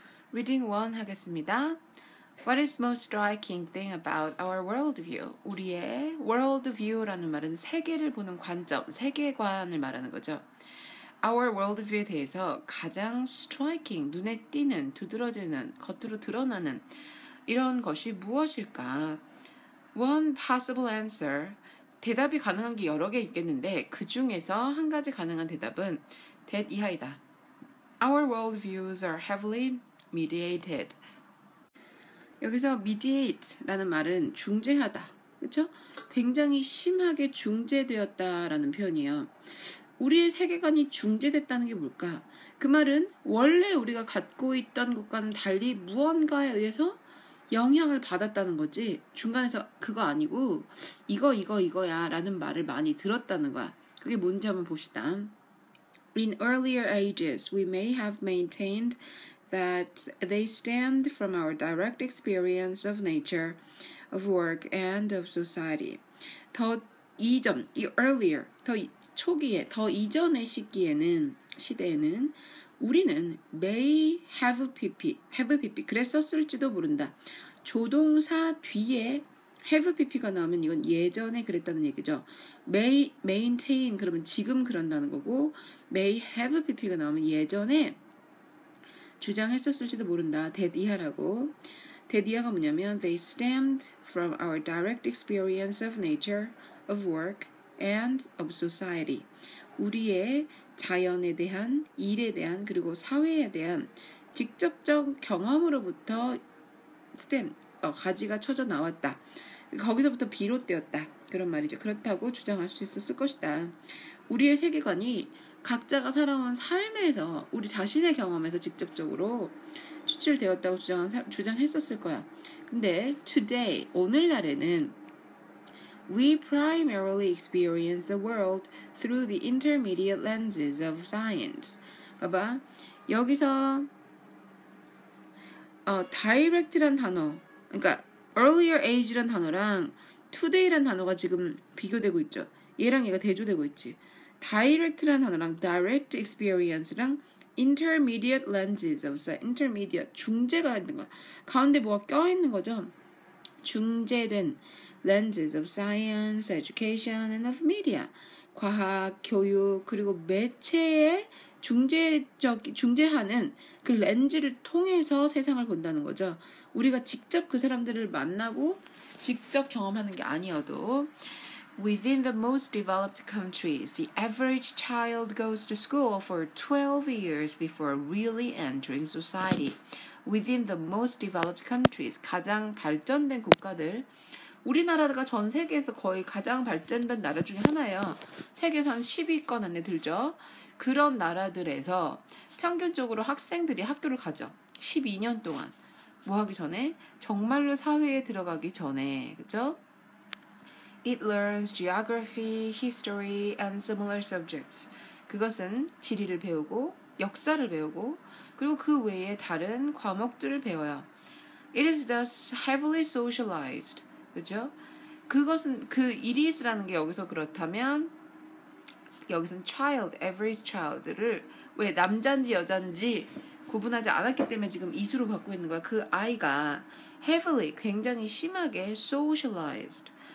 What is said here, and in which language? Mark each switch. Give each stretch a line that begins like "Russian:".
Korean: Reading 1 하겠습니다.
English: What is most striking thing about our worldview?
Korean: 우리의 worldview라는 말은 세계를 보는 관점, 세계관을 말하는 거죠. Our worldview에 대해서 가장 striking, 눈에 띄는, 두드러지는, 겉으로 드러나는 이런 것이 무엇일까?
English: One possible answer.
Korean: 대답이 가능한 게 여러 개 있겠는데 그 중에서 한 가지 가능한 대답은 that 이하이다.
English: Our worldviews are heavily mediated.
Korean: 여기서 mediate라는 말은 중재하다. 그렇죠? 굉장히 심하게 중재되었다라는 표현이에요. 우리의 세계관이 중재됐다는 게 뭘까? 그 말은 원래 우리가 갖고 있던 것과는 달리 무언가에 의해서 영향을 받았다는 거지. 중간에서 그거 아니고 이거야 라는 말을 많이 들었다는 거야. 그게 뭔지 한번 봅시다.
English: In earlier ages, we may have maintained that they stemmed from our direct experience of nature, of work, and of society.
Korean: 더 이전, earlier, 더 초기에, 더 이전의 시대에는 우리는 may have pp, 그랬었을지도 모른다. 조동사 뒤에 have pp가 나오면 이건 예전에 그랬다는 얘기죠. may maintain 그러면 지금 그런다는 거고 may have pp가 나오면 예전에 주장했었을지도 모른다. that 이하라고.
English: that
Korean: 이하가 뭐냐면
English: they stemmed from our direct experience of nature, of work, and of society.
Korean: 우리의 자연에 대한, 일에 대한, 그리고 사회에 대한 직접적 경험으로부터 가지가 쳐져 나왔다. 거기서부터 비롯되었다. 그런 말이죠. 그렇다고 주장할 수 있었을 것이다. 우리의 세계관이 각자가 살아온 삶에서 우리 자신의 경험에서 직접적으로 추출되었다고 주장했었을 거야. 근데 today, 오늘날에는
English: we primarily experience the world through the intermediate lenses of science.
Korean: 봐봐. 여기서 direct란 단어, 그러니까 earlier age란 단어랑 today란 단어가 지금 비교되고 있죠. 얘랑 얘가 대조되고 있지.
English: direct란 단어랑 direct experience랑 intermediate lenses of science.
Korean: intermediate, 중재가 있는 거야. 가운데 뭐가 껴있는 거죠.
English: 중재된 lenses of science, education, and of media.
Korean: 과학, 교육, 그리고 매체에 중재하는 그 렌즈를 통해서 세상을 본다는 거죠. 우리가 직접 그 사람들을 만나고 직접 경험하는 게 아니어도
English: Within the most developed countries, the average child goes to school for 12 years before really entering society.
Korean: Within the most developed countries, 가장 발전된 국가들, 우리나라가 전 세계에서 거의 가장 발전된 나라 중에 하나예요. 세계에서 한 10위권 안에 들죠. 그런 나라들에서 평균적으로 학생들이 학교를 가죠. 12년 동안. 뭐 하기 전에? 정말로 사회에 들어가기 전에. 그죠?
English: It learns geography, history, and similar subjects.
Korean: 그것은 지리를 배우고, 역사를 배우고, 그리고 그 외에 다른 과목들을 배워요.
English: It is thus heavily socialized.
Korean: 그죠? 그것은, it is라는 게 여기서 그렇다면, 여기서는 child, average child를 왜 남자인지 여자인지 구분하지 않았기 때문에 지금 is로 받고 있는 거야. 그 아이가 heavily, 굉장히 심하게 socialized.